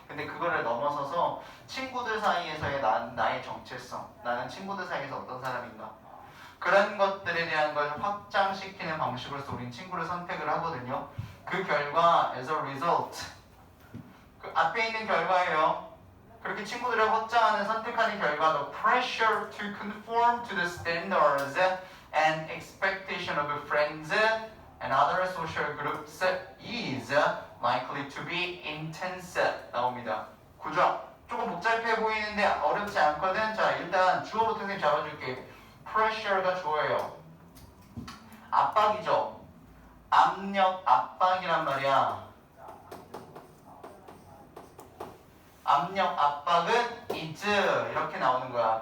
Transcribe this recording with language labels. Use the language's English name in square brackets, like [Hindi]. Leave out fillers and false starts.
[Korean] 근데 그거를 넘어서서 친구들 사이에서의 나의 정체성. 나는 친구들 사이에서 어떤 사람인가. 그런 것들에 대한 걸 확장시키는 방식으로서 우린 친구를 선택을 하거든요. 그 결과 [English] as a result [Korean] 그 앞에 있는 결과예요. 그렇게 친구들을 확장하는 선택하는 결과 [English] the pressure to conform to the standards and expectation of friends and other social groups is likely to be intense. [Korean] 나옵니다. 구조. 조금 복잡해 보이는데 어렵지 않거든. 자, 일단 주어부터 선생님 잡아줄게. pressure가 주어예요. 압박이죠. 압력, 압박이란 말이야. 압력, 압박은 is 이렇게 나오는 거야.